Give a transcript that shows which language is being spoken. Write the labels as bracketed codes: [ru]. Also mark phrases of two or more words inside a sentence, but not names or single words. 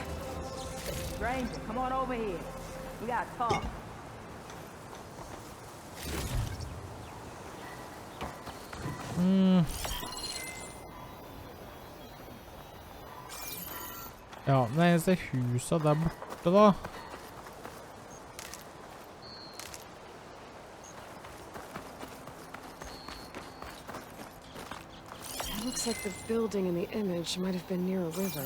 [en] Stranger, come on over here. We gotta talk. [no] Ja, det eneste huset der borte da. [en] It looks like the building in the image might have been near a river.